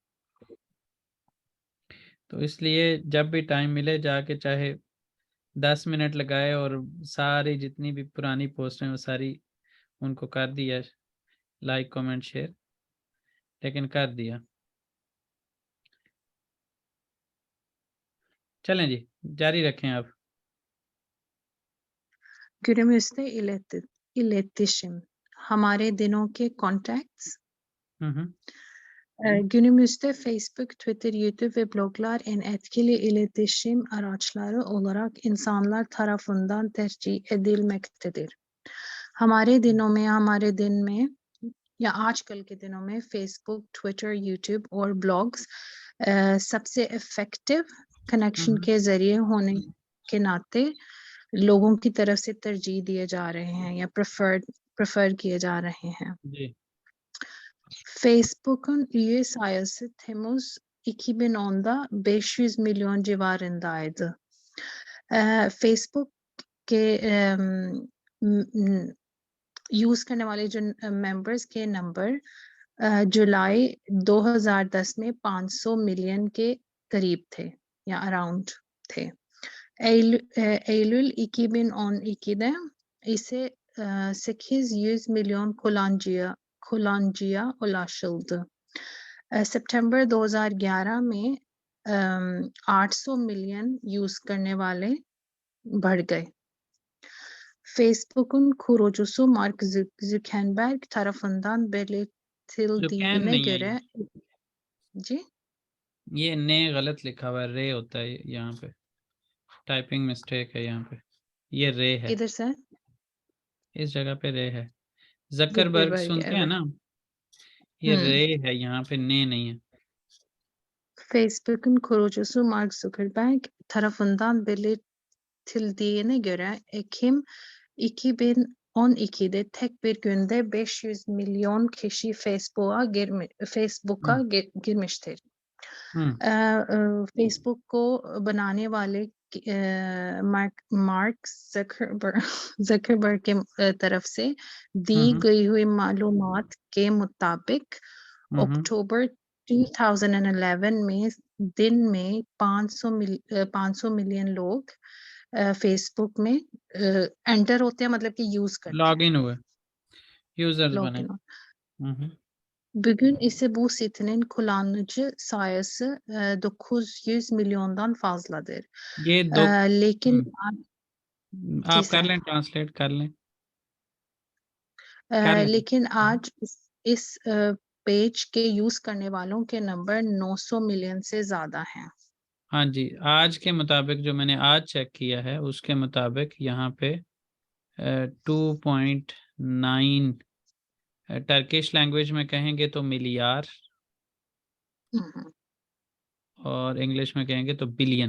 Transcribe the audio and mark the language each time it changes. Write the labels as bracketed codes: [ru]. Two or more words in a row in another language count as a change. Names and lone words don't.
[ur] تو اس لیے جب بھی ٹائم ملے جا کے چاہے 10 منٹ لگائے اور ساری جتنی بھی پرانی پوسٹ ہیں وہ ساری ان کو کر دیا [en] like comment share, [ur] لیکن کر دیا. چلیں جی، جاری رکھیں آپ. [tr] Günümüzde iletişim. [ur] ہمارے دنوں کے contacts. हम्म। [tr] Günümüzde Facebook, Twitter, YouTube ve bloglar en etkili iletişim araçları olarak insanlar tarafından tercih edilmektedir. [ur] ہمارے دن میں یا آج کل کے دنوں میں فیس بک، ٹویٹر، یوٹیوب اور بلاگز سب سے [en] effective connection [ur] کے ذریعے ہونے کے ناتے لوگوں کی طرف سے ترجیح دیے جا رہے ہیں یا پریفر کیے جا رہے ہیں. जी [tr] Facebook'un üye sayısı Temmuz 2010'da 500 milyon civarındaydı. [ur] Facebook کے یوز کرنے والے جو ممبرز کے نمبر جولائی 2010 میں 500 ملین کے قریب تھے یا اراؤنڈ تھے. [tr] Eylül 2012'de ise 800 milyon kullanıcıya ulaşıldı. [ur] ستمبر 2011 میں 800 ملین یوز کرنے والے بڑھ گئے. [tr] Facebook'un kurucusu Mark Zuckerberg tarafından जुकैन belirtildiğine [ur] نہیں ہے [tr] göre जी [ur] یہ نے غلط لکھا ہوا ہے، رے ہوتا ہے یہاں پہ، ٹائپنگ مسٹیک ہے یہاں پہ، یہ رے ہے, کدھر سے اس جگہ پہ رے ہے۔ زکربرگ Zuckerberg سنتے ہیں [tr] evet. [ur] نا، یہ رے ہے، یہاں پہ نے نہیں ہے. [tr] Facebook'un kurucusu Mark Zuckerberg tarafından belirtildiğine göre Ekim 2012'de tek bir günde 500 milyon kişi Facebook'a girmiştir. [ur] فیس بک کو بنانے والے مارک زکربرگ کے طرف سے دی گئی ہوئی معلومات کے مطابق اکتوبر 2011 میں دن میں 500 ملین لوگ فیس بک میں انٹر ہوتے ہیں، مطلب کہ یوز کرتے ہیں, [en] log in [ur] ہوئے، یوزرز بنے. [en] login. [tr] Bugün ise bu sitenin kullanıcı sayısı 900 milyondan fazladır. [ur] یہ دو लेकिन آپ کر لیں، ٹرانسلیٹ کر لیں، کر لیں. لیکن آج اس پیج کے یوز کرنے والوں کے نمبر 900 ملین سے زیادہ ہیں. ہاں جی، آج کے مطابق جو میں نے آج چیک کیا ہے اس کے مطابق یہاں پہ 2.9 [en] Turkish language [ur] میں کہیں گے تو ملیار، اور انگلش میں کہیں گے تو بلین.